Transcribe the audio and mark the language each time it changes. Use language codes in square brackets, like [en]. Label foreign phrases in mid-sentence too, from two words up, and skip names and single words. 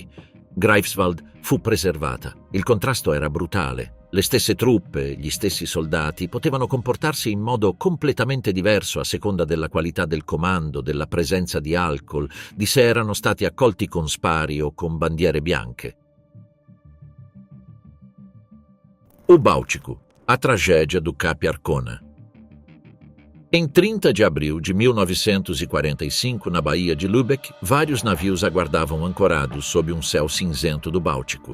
[it] Greifswald fu preservata. Il contrasto era brutale. Le stesse truppe, gli stessi soldati potevano comportarsi in modo completamente diverso a seconda della qualità del comando, della presenza di alcol, di se erano stati accolti con spari o con bandiere bianche. [pt] O Báltico, a tragédia do Cap Arcona. Em 30 de abril de 1945, na Baía de Lübeck, vários navios aguardavam ancorados sob um céu cinzento do Báltico.